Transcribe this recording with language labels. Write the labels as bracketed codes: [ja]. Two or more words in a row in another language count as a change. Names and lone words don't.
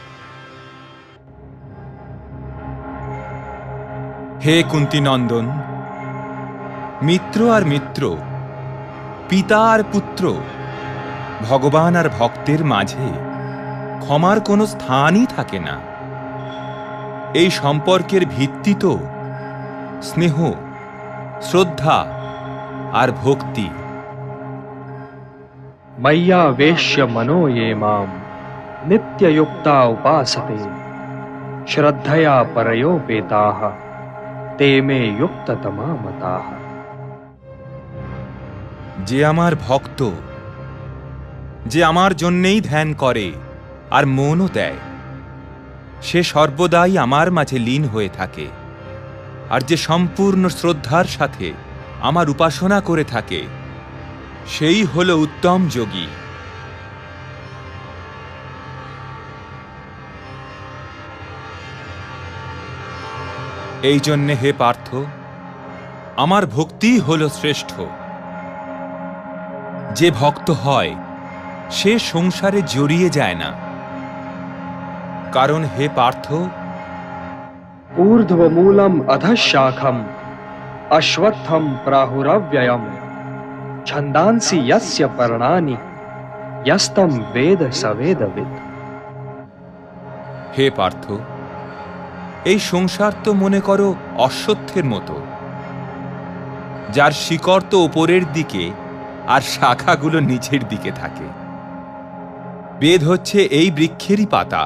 [bn] হে কুন্তিনন্দন, মিত্র আর মিত্র, পিতা আর পুত্র, ভগবান আর ভক্তের মাঝে ক্ষমার কোনো স্থানই থাকে না। এই সম্পর্কের ভিত্তি তো স্নেহ, শ্রদ্ধা আর ভক্তি। [sa] मय्यावेश्य मनो ये मां नित्ययुक्ता उपासते श्रद्धया परयोपेताः ते मे युक्ततमा मताः। [bn] যে আমার ভক্ত, যে আমার জন্যেই ধ্যান করে আর মনও দেয়, সে সর্বদাই আমার মাঝে লীন হয়ে থাকে। আর যে সম্পূর্ণ শ্রদ্ধার সাথে আমার উপাসনা করে থাকে, সেই হল উত্তম যোগী। এই জন্যে হে পার্থ, আমার ভক্তিই হল শ্রেষ্ঠ। যে ভক্ত হয় সে সংসারে জড়িয়ে যায় না, কারণ হে পার্থ, [sa] ऊर्ध्वमूलम् अधः शाखम् अश्वत्थम् प्राहुरव्ययम् छन्दांसि यस्य पर्णानि यस्तं वेद स वेदवित्। [bn] হে পার্থ, এই সংসার তো মনে করো অশ্বত্থের মতো, যার শিকড় তো ওপরের দিকে আর শাখাগুলো নিচের দিকে থাকে। বেদ হচ্ছে এই বৃক্ষেরই পাতা।